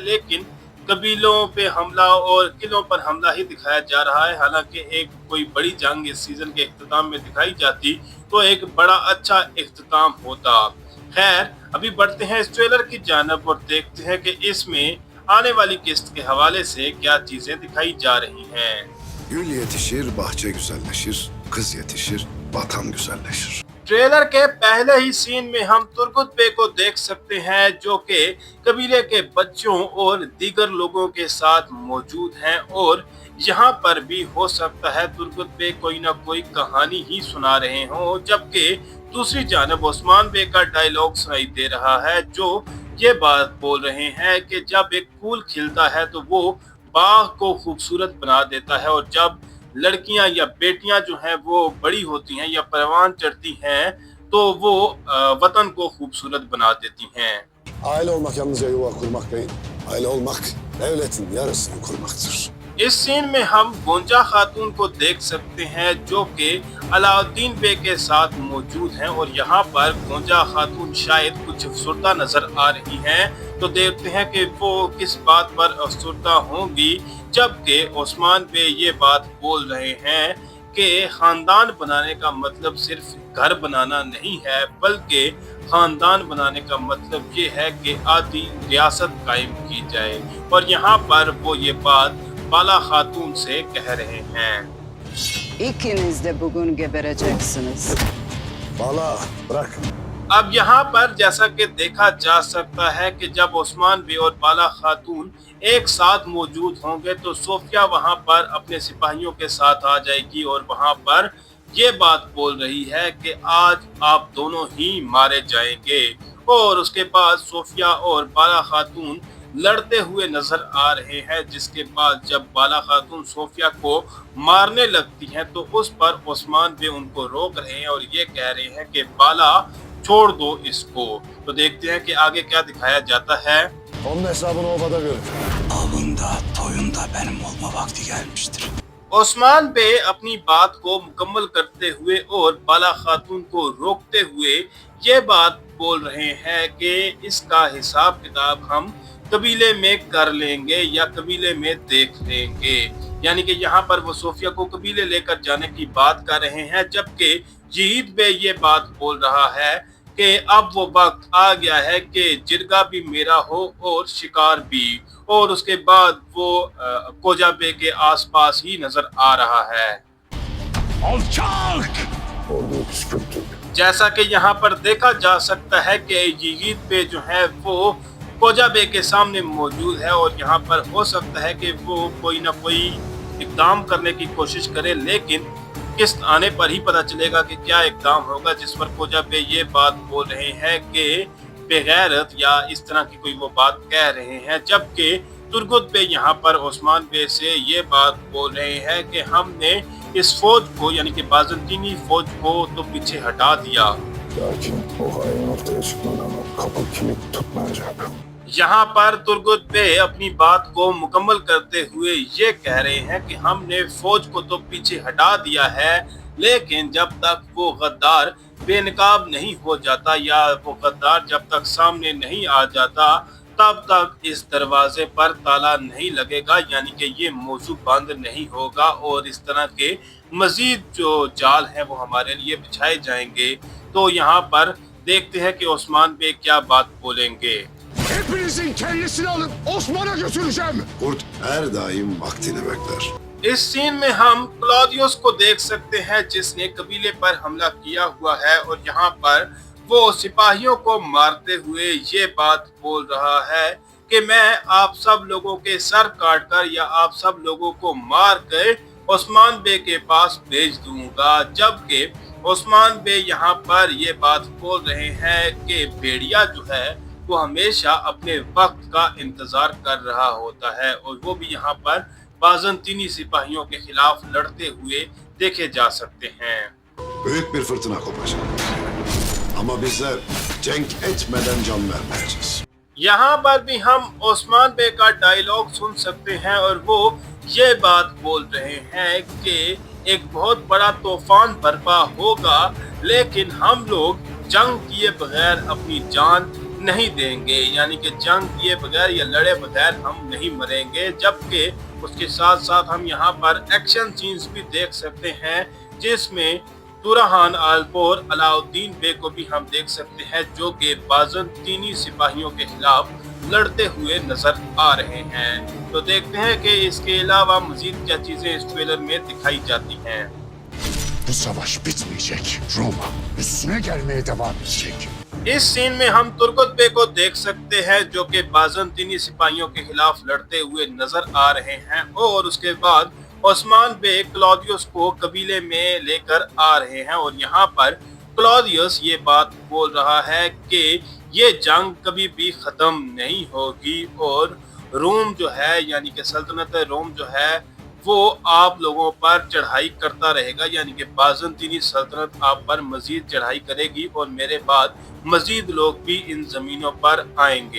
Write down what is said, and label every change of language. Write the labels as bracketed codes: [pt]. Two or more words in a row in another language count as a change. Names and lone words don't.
[ur] لیکن قبیلوں پہ حملہ اور قلعوں پر حملہ ہی دکھایا جا رہا ہے. حالانکہ ایک کوئی بڑی جنگ اس سیزن کے اختتام میں دکھائی جاتی تو ایک بڑا اچھا اختتام ہوتا. خیر، ابھی بڑھتے ہیں اس ٹریلر کی جانب اور دیکھتے ہیں کہ اس میں آنے والی قسط کے حوالے سے کیا چیزیں دکھائی جا رہی ہیں. [tr] Gül yetişir, bahçe güzelleşir, kız yetişir, vatan güzelleşir. [ur] ٹریلر کے پہلے ہی سین میں ہم ترگت بے کو دیکھ سکتے ہیں، جو کہ قبیلے کے بچوں اور دیگر لوگوں کے ساتھ موجود ہیں. اور یہاں پر بھی ہو سکتا ہے ترگت بے کوئی نہ کوئی کہانی ہی سنا رہے ہوں، جبکہ دوسری جانب عثمان بے کا ڈائیلاگ سنائی دے رہا ہے، جو یہ بات بول رہے ہیں کہ جب ایک پھول کھلتا ہے تو وہ باغ کو خوبصورت بنا دیتا ہے، اور جب لڑکیاں یا بیٹیاں جو ہیں وہ بڑی ہوتی ہیں یا پروان چڑھتی ہیں تو وہ وطن کو خوبصورت بنا دیتی ہیں. [tr] Aile olmak yalnızca yuva kurmak değil, aile olmak devletin yarısını kurmaktır. [ur] اس سین میں ہم گونجا خاتون کو دیکھ سکتے ہیں، جو کہ علاؤالدین بے کے ساتھ موجود ہیں. اور یہاں پر گونجا خاتون شاید کچھ افسردہ نظر آ رہی ہیں، تو دیکھتے ہیں کہ وہ کس بات پر افسردہ ہوں گی. جبکہ عثمان بے یہ بات بول رہے ہیں کہ خاندان بنانے کا مطلب صرف گھر بنانا نہیں ہے، بلکہ خاندان بنانے کا مطلب یہ ہے کہ آدی ریاست قائم کی جائے. اور یہاں پر وہ یہ بات بالا خاتون سے کہہ رہے ہیں. [tr] İkiniz de bugün gebereceksiniz. Bala bırak. [ur] اب یہاں پر جیسا کہ دیکھا جا سکتا ہے کہ جب عثمان بے اور بالا خاتون ایک ساتھ موجود ہوں گے تو صوفیہ وہاں پر اپنے سپاہیوں کے ساتھ آ جائے گی اور وہاں پر یہ بات بول رہی ہے کہ آج آپ دونوں ہی مارے جائیں گے. اور اس کے بعد صوفیہ اور بالا خاتون لڑتے ہوئے نظر آ رہے ہیں، جس کے بعد جب بالا خاتون صوفیہ کو مارنے لگتی ہیں تو اس پر عثمان بے ان کو روک رہے ہیں اور یہ کہہ رہے ہیں کہ بالا چھوڑ دو اس کو. تو دیکھتے ہیں کہ آگے کیا دکھایا جاتا ہے. [tr] Onun hesabını obada görür. Avında, toyunda benim olma vakti gelmiştir. [ur] عثمان بے اپنی بات کو مکمل کرتے ہوئے اور بالا خاتون کو روکتے ہوئے یہ بات بول رہے ہیں کہ اس کا حساب کتاب ہم قبیلے میں کر لیں گے یا قبیلے میں دیکھ لیں گے. یعنی کہ یہاں پر وہ صوفیہ کو قبیلے لے کر جانے کی بات کر رہے ہیں، جبکہ جیت بے یہ بات بول رہا ہے کہ اب وہ وقت آ گیا ہے کہ جرگہ بھی میرا ہو اور شکار بھی. اور اس کے بعد وہ کوجا بے کے آس پاس ہی نظر آ رہا ہے. [tr] Alçak! Orduyu püskürttük. [ur] جیسا کہ یہاں پر دیکھا جا سکتا ہے کہ جیت بے جو ہے وہ کوجا بے کے سامنے موجود ہے، اور یہاں پر ہو سکتا ہے کہ وہ کوئی نہ کوئی اقدام کرنے کی کوشش کرے. لیکن قسط آنے پر ہی پتا چلے گا کہ کیا اقدام ہوگا، جس پر کوجا بے یہ بات بول رہے ہیں کہ بے غیرت یا اس طرح کی کوئی وہ بات کہہ رہے ہیں. جبکہ ترگت بے یہاں پر عثمان بے سے یہ بات بول رہے ہیں کہ ہم نے اس فوج کو یعنی کہ بازنطینی فوج کو تو پیچھے ہٹا دیا. [tr] Lakin o hain ortaya çıkmadan o kapı kilit tutmayacak. [ur] یہاں پر ترگت بے اپنی بات کو مکمل کرتے ہوئے یہ کہہ رہے ہیں کہ ہم نے فوج کو تو پیچھے ہٹا دیا ہے، لیکن جب تک وہ غدار بے نقاب نہیں ہو جاتا یا وہ غدار جب تک سامنے نہیں آ جاتا تب تک اس دروازے پر تالا نہیں لگے گا، یعنی کہ یہ موضوع بند نہیں ہوگا اور اس طرح کے مزید جو جال ہیں وہ ہمارے لیے بچھائے جائیں گے. تو یہاں پر دیکھتے ہیں کہ عثمان بے کیا بات بولیں گے. [tr] Hepinizin kellesini alıp Osman'a götüreceğim. Kurt her daim vaktini bekler. [ur] اس سین میں ہم کلاڈیئس کو دیکھ سکتے ہیں جس نے قبیلے پر حملہ کیا ہوا ہے اور یہاں پر وہ سپاہیوں کو مارتے ہوئے یہ بات بول رہا ہے کہ میں آپ سب لوگوں کے سر کاٹ کر یا آپ سب لوگوں کو مار کر عثمان بے کے پاس بھیج دوں گا. جبکہ عثمان بے یہاں پر یہ بات بول رہے ہیں کہ بھیڑیا جو ہے وہ ہمیشہ اپنے وقت کا انتظار کر رہا ہوتا ہے اور وہ بھی یہاں پر بازنطینی سپاہیوں کے خلاف لڑتے ہوئے دیکھے جا سکتے ہیں. [tr] Büyük bir fırtına kopacak. Ama bizler cenk etmeden can vermeyeceğiz. [ur] یہاں پر بھی ہم عثمان بے کا ڈائیلاگ سن سکتے ہیں اور وہ یہ بات بول رہے ہیں کہ ایک بہت بڑا طوفان برپا ہوگا، لیکن ہم لوگ جنگ کیے بغیر اپنی جان نہیں دیں گے، یعنی کہ جنگ کیے بغیر یا لڑے بغیر ہم نہیں مریں گے. جبکہ اس کے ساتھ ساتھ ہم یہاں پر [en] action scenes [ur] بھی دیکھ سکتے ہیں جس میں ترہان آلپور علاؤالدین بے کو بھی ہم دیکھ سکتے ہیں جو کہ بازنطینی سپاہیوں کے خلاف لڑتے ہوئے نظر آ رہے ہیں. تو دیکھتے ہیں کہ اس کے علاوہ مزید کیا چیزیں اس ٹریلر میں دکھائی جاتی ہیں. [tr] Bu savaş bitmeyecek. Roma üstüne gelmeye devam edecek. [ur] اس سین میں ہم ترگت بے کو دیکھ سکتے ہیں جو کہ بازنطینی سپاہیوں کے خلاف لڑتے ہوئے نظر آ رہے ہیں اور اس کے بعد عثمان بے کلاڈیئس کو قبیلے میں لے کر آ رہے ہیں اور یہاں پر کلاڈیئس یہ بات بول رہا ہے کہ یہ جنگ کبھی بھی ختم نہیں ہوگی اور روم جو ہے یعنی کہ سلطنت روم جو ہے وہ آپ لوگوں پر چڑھائی کرتا رہے گا، یعنی کہ بازنطینی سلطنت آپ پر مزید چڑھائی کرے گی اور میرے بعد مزید لوگ بھی ان زمینوں پر آئیں گے.